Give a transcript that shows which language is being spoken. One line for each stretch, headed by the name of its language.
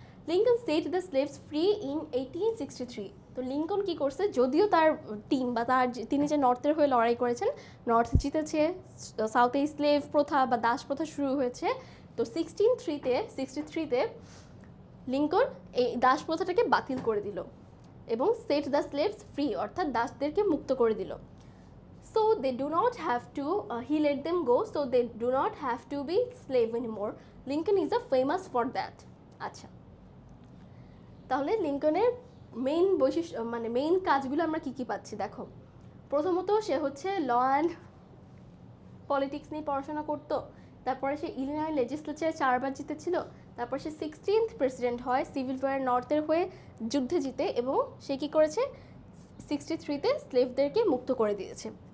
English: Lincoln set the slaves free in 1863।
Bangla: তো Lincoln কি করছে, যদিও তার টিম বা তিনি যে নর্থের হয়ে লড়াই করেছেন, নর্থ জিতেছে, সাউথে স্লেভ প্রথা বা দাস প্রথা শুরু হয়েছে, তো 63-তে লিঙ্কন এই দাস প্রথাটাকে বাতিল করে দিল এবং
English: set the slaves free,
Bangla: অর্থাৎ দাসদেরকে মুক্ত করে দিল।
English: So they do not have to, he let them go, so they do not have to be slave anymore. Lincoln is a famous for that.
Bangla: আচ্ছা, তাহলে লিঙ্কনের মেইন বৈশিষ্ট্য, মানে মেইন কাজগুলো আমরা কি কি পাচ্ছি দেখো। প্রথমত সে হচ্ছে ল অ্যান্ড পলিটিক্স নিয়ে পড়াশোনা করতো, তারপরে সে ইলিনয় লেজিসলেচারে 4বার জিতেছিল, তারপর সে 16th প্রেসিডেন্ট হয়, সিভিল ওয়ার নর্থের হয়ে যুদ্ধে জিতে এবং সে কি করেছে, 63-তে স্লেভদেরকে মুক্ত করে দিয়েছে।